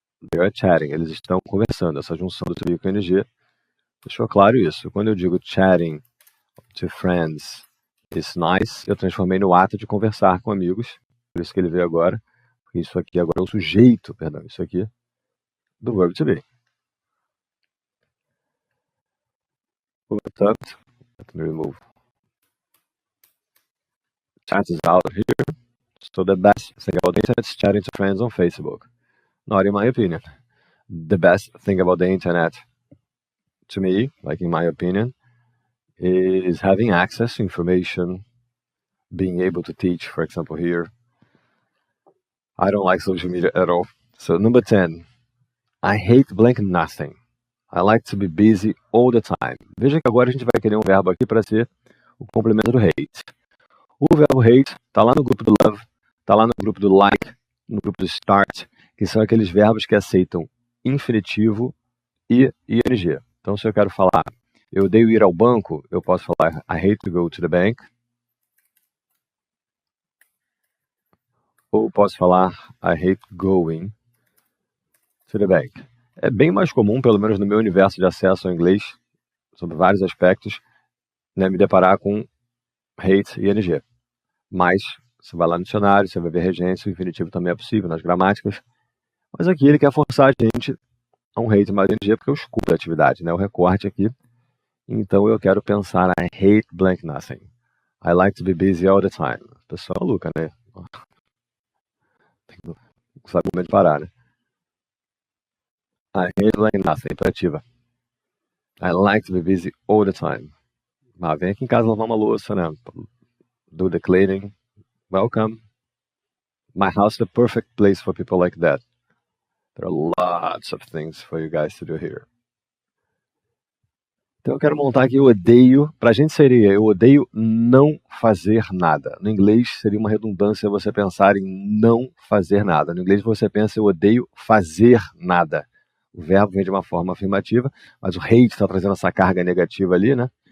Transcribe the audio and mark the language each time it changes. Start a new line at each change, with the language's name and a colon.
English: They are chatting,
Portuguese: eles estão conversando. Essa junção do to be com ing deixou claro isso. Quando eu digo
English: chatting to friends is nice,
Portuguese: eu transformei no ato de conversar com amigos. Por isso que ele veio agora. Isso aqui agora é o sujeito, perdão, isso aqui do verbo to be. Portanto,
English: let me remove chat is out here. So the best thing about the internet is chatting to friends on Facebook. Not in my opinion. The best thing about the internet, to me, like in my opinion, is having access to information, being able to teach, for example, here. I don't like social media at all. So number 10, I hate blank nothing. I like to be busy all the time.
Portuguese: Veja que agora a gente vai querer um verbo aqui para ser o complemento do hate. O verbo hate está lá no grupo do love, está lá no grupo do like, no grupo do start, que são aqueles verbos que aceitam infinitivo e ing. Então, se eu quero falar, eu odeio ir ao banco, eu posso falar
English: I hate to go to the bank.
Portuguese: Ou posso falar
English: I hate going to the bank.
Portuguese: É bem mais comum, pelo menos no meu universo de acesso ao inglês, sobre vários aspectos, né, me deparar com hate e ing. Mas, você vai lá no dicionário, você vai ver regência, o infinitivo também é possível nas gramáticas. Mas aqui ele quer forçar a gente a um hate mais ing, porque eu escuto a atividade, né, o recorte aqui. Então eu quero pensar
English: I hate blank nothing. I like to be busy all the time.
Portuguese: Pessoal maluca, né? Não sabe o momento de parar, né?
English: I hate like nothing,
Portuguese: imperativa.
English: I like to be busy all the time.
Portuguese: Vem aqui em casa lavar uma louça, né?
English: Do the cleaning. Welcome. My house is the perfect place for people like that. There are lots of things for you guys to do here.
Portuguese: Então eu quero montar aqui, eu odeio, pra gente seria, eu odeio não fazer nada. No inglês seria uma redundância você pensar em não fazer nada. No inglês você pensa, eu odeio fazer nada. O verbo vem de uma forma afirmativa, mas o hate está trazendo essa carga negativa ali, né?